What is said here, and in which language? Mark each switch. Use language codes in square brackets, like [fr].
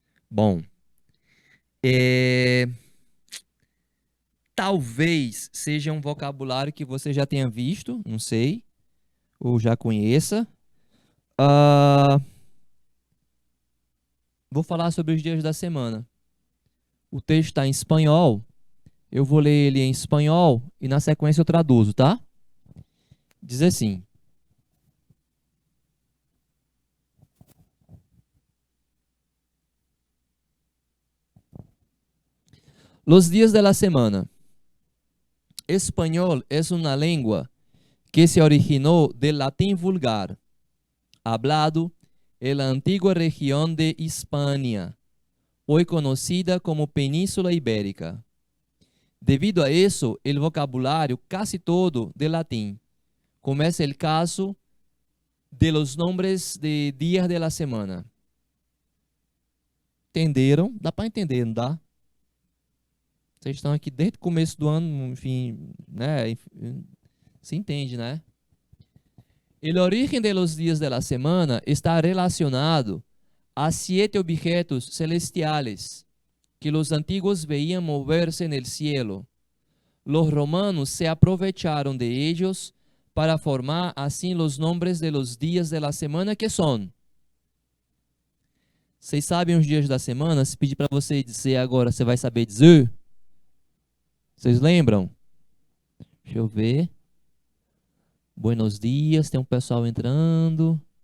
[pt] Bom, talvez seja um vocabulário que você já tenha visto, não sei, ou já conheça. Vou falar sobre os dias da semana. O texto está em espanhol. Eu vou ler ele em espanhol e na sequência eu traduzo, tá? Diz assim: [es] Los días de la semana. Espanhol es una lengua que se originó del latín vulgar, hablado en la antigua región de Hispania, hoy conocida como Península Ibérica. Debido a eso, el vocabulario casi todo de latín, como es el caso de los nombres de días de la semana. [pt] Entenderam? Dá para entender, não dá? Vocês estão aqui desde o começo do ano, enfim, né? Se entende, né? [es] El origen de los días de la semana está relacionado a 7 objetos celestiales que los antiguos veían moverse en el cielo. Los romanos se aprovecharon de ellos para formar así los nombres de los días de la semana que son. [pt] Vocês sabem os dias da semana? Se pedir para você dizer agora, você vai saber dizer? Vocês lembram? Deixa eu ver. [es] Buenos dias, [pt] tem um pessoal entrando.